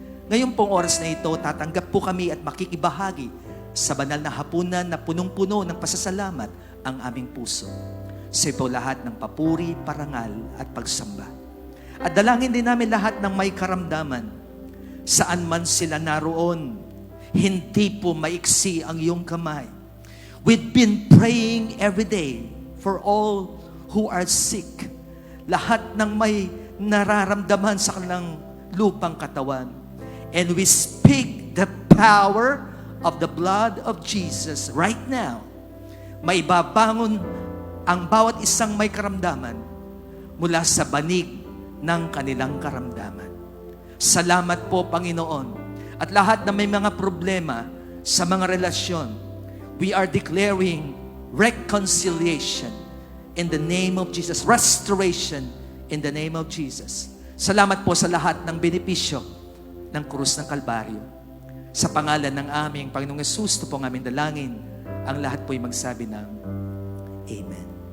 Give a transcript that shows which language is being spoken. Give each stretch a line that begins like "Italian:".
Filipino: Ngayon pong oras na ito, tatanggap po kami at makikibahagi sa banal na hapunan na punong-puno ng pasasalamat ang aming puso. Sa ito lahat ng papuri, parangal at pagsamba. At dalangin din namin lahat ng may karamdaman. Saan man sila naroon, hindi po maiksi ang iyong kamay.
English: We've been praying every day for all who are sick.
Filipino: Lahat ng may nararamdaman sa kanilang lupang katawan.
English: And we speak the power of the blood of Jesus right now.
Filipino: Maibabangon ang bawat isang may karamdaman mula sa banig ng kanilang karamdaman. Salamat po, Panginoon. At lahat na may mga problema sa mga relasyon,
English: we are declaring reconciliation in the name of Jesus. Restoration in the name of Jesus.
Filipino: Salamat po sa lahat ng benepisyo ng krus ng Kalbaryo. Sa pangalan ng aming Panginoong Hesus, ito po ang aming dalangin. Ang lahat po'y magsabi ng Amen.